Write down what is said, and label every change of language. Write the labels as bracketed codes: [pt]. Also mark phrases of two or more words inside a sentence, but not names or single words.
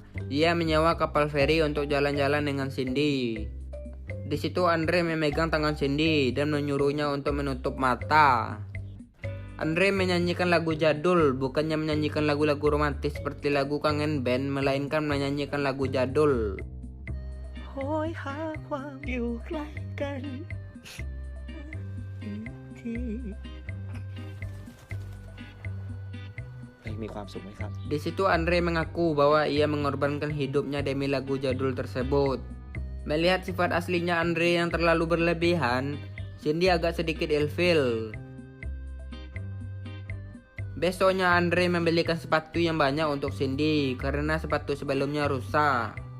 [id] Dia menyewa kapal feri untuk jalan-jalan dengan Cindy. Di situ Andre memegang tangan Cindy dan menyuruhnya untuk menutup mata. Andre menyanyikan lagu jadul, bukannya menyanyikan lagu-lagu romantis seperti lagu Kangen Band, melainkan menyanyikan lagu jadul. [th] โหยหาความอยู่ใกล้กันมีความสุขไหมครับ [id] Di situ Andre mengaku bahwa ia mengorbankan hidupnya demi lagu jadul tersebut. Melihat sifat aslinya Andre yang terlalu berlebihan, Cindy agak sedikit ilfil. Besoknya Andre membelikan sepatu yang banyak untuk Cindy karena sepatu sebelumnya rusak.